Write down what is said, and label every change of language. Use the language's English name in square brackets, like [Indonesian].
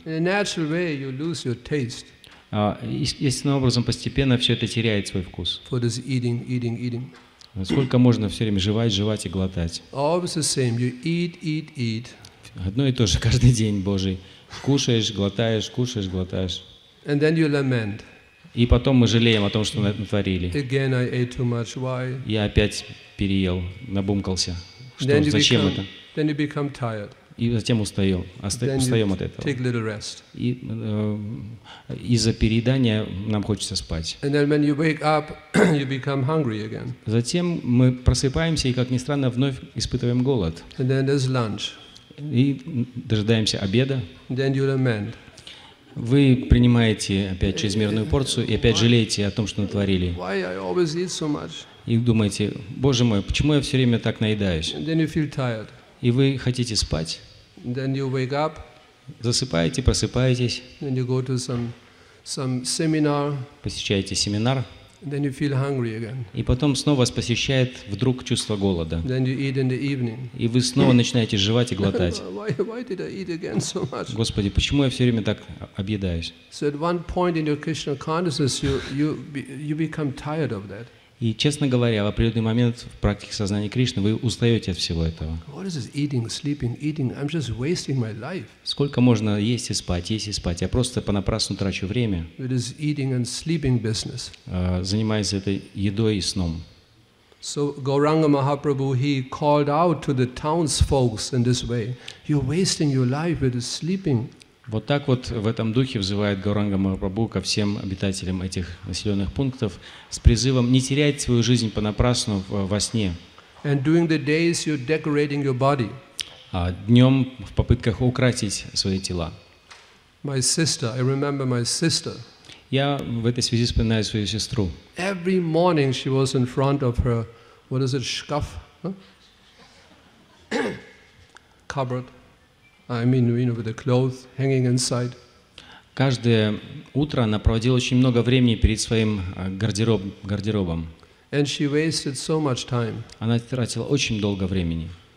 [English] In a natural way, you lose your taste [Russian] Естественным образом постепенно все это теряет свой вкус. [English] for this eating. [Russian] Сколько можно все время жевать, жевать и глотать? [English] Always the same. You eat. [Russian] Одно и то же каждый день, Божий. Кушаешь, глотаешь, [English] And then you lament. [Russian] И потом мы жалеем о том, что натворили. [English] Again, I ate too much. Why? [Russian] Я опять переел, набумкался. [English] Then [Russian] Зачем это? [English] you become tired. [Russian] И затем устаем от этого. [English] Take little rest. [Russian] И из-за переедания нам хочется спать. [English] And then when you wake up, you become hungry again. [Russian] Затем мы просыпаемся и, как ни странно, вновь испытываем голод. [English] And then there's lunch. [Russian] И дожидаемся обеда. [English] Then you lament. [Russian] Вы принимаете опять чрезмерную порцию и опять жалеете о том, что натворили. [English] Why I always eat so much? [Russian] И думаете: Боже мой, почему я все время так наедаюсь? [English] And then you feel tired. [Russian] И вы хотите спать, [English] And then you wake up. [Russian] засыпаете, просыпаетесь, [English] Then you go to some seminar. [Russian] посещаете семинар, [English] And then you feel hungry again. [Russian] и потом снова вас посещает вдруг чувство голода. [English] Then you eat in the evening. [Russian] И вы снова начинаете жевать и глотать. [English] Why did I eat again so much? [Russian] Господи, почему я все время так объедаюсь? [English] So at one point in your Krishna consciousness, you become tired of that. [Russian] И, честно говоря, в определенный момент в практике сознания Кришны вы устаете от всего этого. [English] What is this eating, sleeping, eating? I'm just wasting my life. [Russian] Сколько можно есть и спать? Я просто понапрасну трачу время, [English] With this eating and sleeping business. [Russian] занимаясь этой едой и сном. [English] So Gauranga Mahaprabhu, he called out to the townsfolks in this way. You're wasting your life with this sleeping. [Russian] Вот так вот в этом духе взывает Гауранга Махапрабху ко всем обитателям этих населенных пунктов с призывом не терять свою жизнь понапрасну во сне. [English] And during the days you're decorating your body. [Russian] А днем в попытках украсить свои тела. [English] My sister, I remember my sister. [Russian] Я в этой связи вспоминаю свою сестру. [English] Every morning she was in front of her, what is it, shkaf? Huh? Cupboard. I mean, with the clothes hanging inside. [Russian] Каждое утро она проводила очень много времени перед своим гардеробом. And she wasted so much time. Она тратила очень долго времени.